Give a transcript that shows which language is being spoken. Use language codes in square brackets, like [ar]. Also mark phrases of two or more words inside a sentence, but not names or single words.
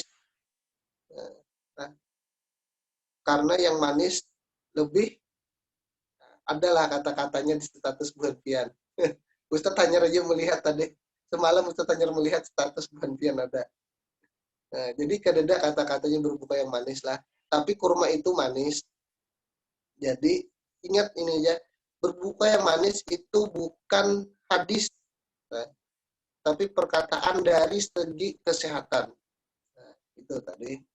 [id] Nah, karena yang manis lebih adalah kata-katanya di status [bjn] buhan-pian. [id] Ustaz Tanyar aja melihat tadi. Semalam Ustaz Tanyar melihat status [bjn] buhan-pian [id] ada. Nah, jadi kadada kata-katanya berbuka yang manis lah. Tapi kurma itu manis. Jadi ingat ini aja. Berbuka yang manis itu bukan hadis. Nah, tapi perkataan dari segi kesehatan. Nah, itu tadi.